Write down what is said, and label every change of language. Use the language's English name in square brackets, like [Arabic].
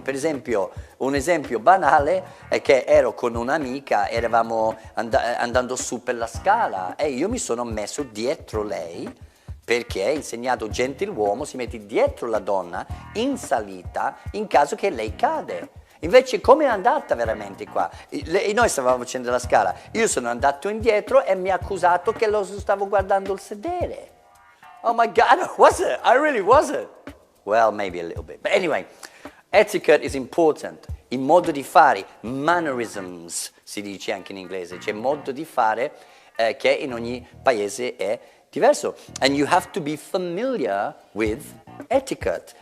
[Italian] Per esempio, un esempio banale è che ero con un'amica, eravamo andando su per la scala e io mi sono messo dietro lei perché ha insegnato gentiluomo si mette dietro la donna in salita in caso che lei cade. Invece come è andata veramente qua? Noi stavamo facendo la scala, io sono andato indietro e mi ha accusato che lo stavo guardando il sedere. [English] Oh my God, was it? I really wasn't. Well, maybe a little bit. But anyway, etiquette is important. [Italian] Il modo di fare, mannerisms si dice anche in inglese, c'è modo di fare che in ogni paese è diverso. [English] And you have to be familiar with etiquette.